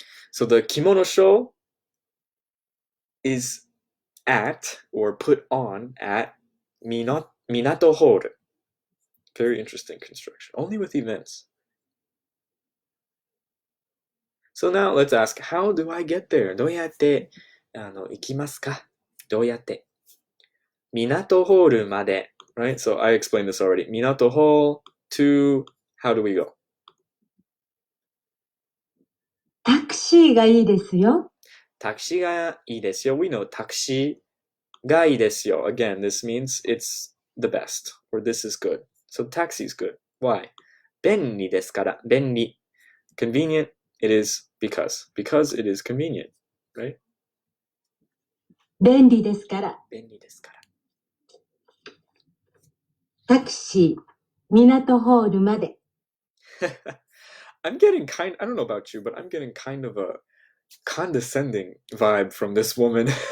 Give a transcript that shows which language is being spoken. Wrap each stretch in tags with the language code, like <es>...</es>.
<en>So the kimono show is at or put on at Minato Hall. Very interesting construction. Only with events. So now let's ask, how do I get there?</en> <ja>どうやって行きますかどうやって港ホールまで Right?</ja> <en>So I explained this already. Minato Hall to, how do we go?</en> <ja>タクシーがいいですよ。タクシーがいいですよ.</ja> <en>We know</en> <ja>タクシーがいいですよ.</ja> <en>Again, this means it's the best, or this is good. So taxi is good. Why?</en> <ja>便利ですから。便利.</ja> <en>Convenient, it is because it is convenient, right?</en> <ja>便利ですから。便利ですから。タクシー、港ホールまで。</ja> <en>I'm getting I don't know about you, but I'm getting kind of a condescending vibe from this woman.</en>